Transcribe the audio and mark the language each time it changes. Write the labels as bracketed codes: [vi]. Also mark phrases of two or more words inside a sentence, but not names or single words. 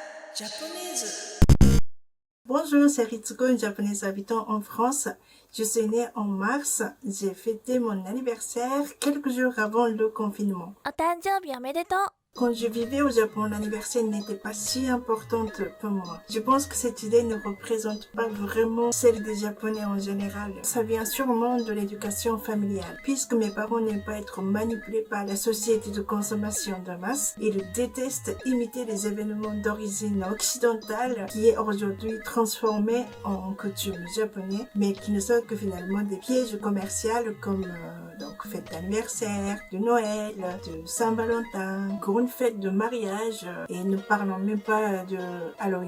[fr] japonaise. Bonjour, c'est Ritsuko, une japonaise habitant en France. Je suis née en mars. J'ai fêté mon anniversaire quelques jours avant le confinement. [ja] お誕生日おめでとう。 [fr] Quand je vivais au Japon, l'anniversaire n'était pas si importante pour moi. Je pense que cette idée ne représente pas vraiment celle des Japonais en général. Ça vient sûrement de l'éducation familiale. Puisque mes parents n'aiment pas être manipulés par la société de consommation de masse, ils détestent imiter les événements d'origine occidentale qui est aujourd'hui transformé en coutumes japonais, mais qui ne sont que finalement des pièges commerciaux comme donc fête d'anniversaire, de Noël, de Saint-Valentin, grande fête de mariage et ne parlons même pas de Halloween.